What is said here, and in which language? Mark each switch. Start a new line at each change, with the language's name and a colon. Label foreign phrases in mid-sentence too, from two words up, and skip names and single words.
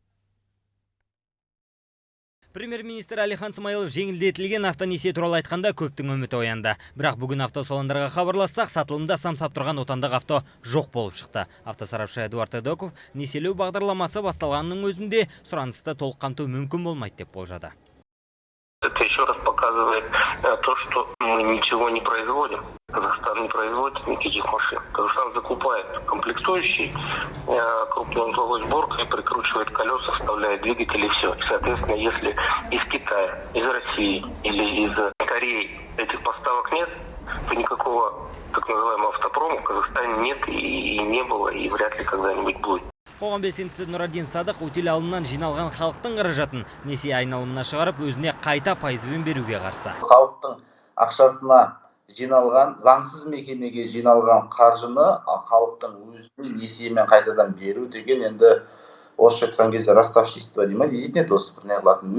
Kazakh: Премьер-министр Әлихан Смайылов жеңілдетілген автонесие туралы айтқанда көптің үміті оянды. Бірақ бүгін автосалондарға хабарлассақ, сатылымда самсап тұрған отандық авто жоқ болып шықты. Автосарапшы Эдуард Эдоков несиелеу бағдарламасы басталғанның өзінде сұранысты толық қамту мүмкін болмайды деп болжады.
Russian: Это еще раз показывает то, что мы ничего не производим. Казахстан не производит никаких машин. Казахстан закупает комплектующие, крупной узловой сборкой, прикручивает колеса, вставляет двигатели и все. И, соответственно, если из Китая, из России или из Кореи этих поставок нет, то никакого так называемого автопрома в Казахстане нет и не было, и вряд ли когда-нибудь будет.
Kazakh: Қоғам белсендісі Нұрадин Садық өтел алымнан жиналған халықтың қаражатын несие айналымына шығарып, өзіне қайта пайызбен беруге қарсы. Халықтың ақшасына жиналған, заңсыз мекемеге жиналған қаржыны халықтың өзіне несиемен қайтадан беру деген енді орысша айтқан кезде ростовщичество дей ма, дейтін еді осы бір не қылатын.